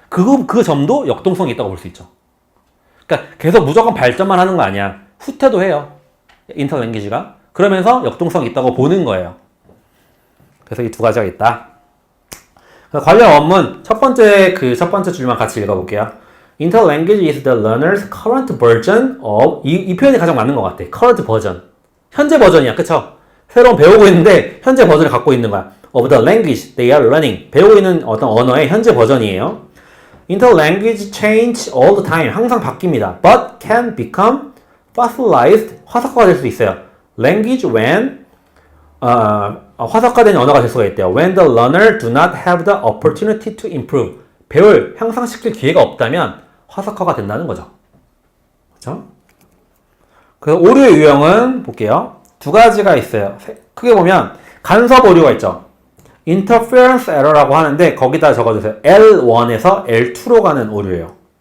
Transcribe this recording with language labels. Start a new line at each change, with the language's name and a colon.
Korean: 그 점도 역동성이 있다고 볼 수 있죠. 그러니까 계속 무조건 발전만 하는 거 아니야. 후퇴도 해요. 인터랭귀지가. 그러면서 역동성이 있다고 보는 거예요. 그래서 이 두 가지가 있다. 관련 원문 첫 번째 줄만 같이 읽어볼게요.
English: Interlanguage is the learner's current version of
Korean: 이 표현이 가장 맞는 것 같아.
English: current version.
Korean: 현재 버전이야, 그쵸? 새로운 배우고 있는데 현재 버전을 갖고 있는 거야.
English: of the language they are learning.
Korean: 배우고 있는 어떤 언어의 현재 버전이에요.
English: Interlanguage change all the time.
Korean: 항상 바뀝니다.
English: But can become fossilized.
Korean: 화석화가 될 수 있어요.
English: Language when
Korean: 화석화된 언어가 될 수가 있대요.
English: When the learner do not have the opportunity to improve.
Korean: 배울, 향상시킬 기회가 없다면 화석화가 된다는 거죠. 그렇죠? 그래서 오류의 유형은 볼게요. 두 가지가 있어요. 크게 보면 간섭 오류가 있죠. interference error라고 하는데 거기다 적어주세요. L1에서 L2로 가는 오류예요.